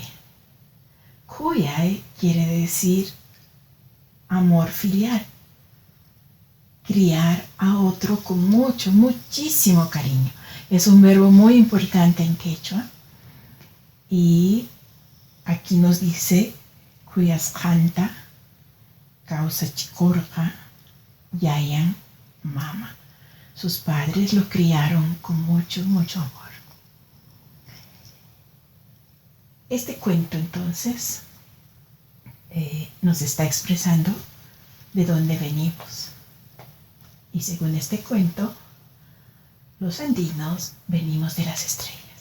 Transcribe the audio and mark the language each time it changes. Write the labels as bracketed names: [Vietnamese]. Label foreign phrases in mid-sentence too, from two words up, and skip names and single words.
[Spanish] Kuyay quiere decir amor filial, criar a otro con muchísimo cariño. Es un verbo muy importante en quechua, y aquí nos dice [Quechua] cuyasqanta causa chicorja yayan mama. [Spanish] Sus padres lo criaron con mucho amor. Este cuento entonces nos está expresando de dónde venimos Y según este cuento, los andinos venimos de las estrellas.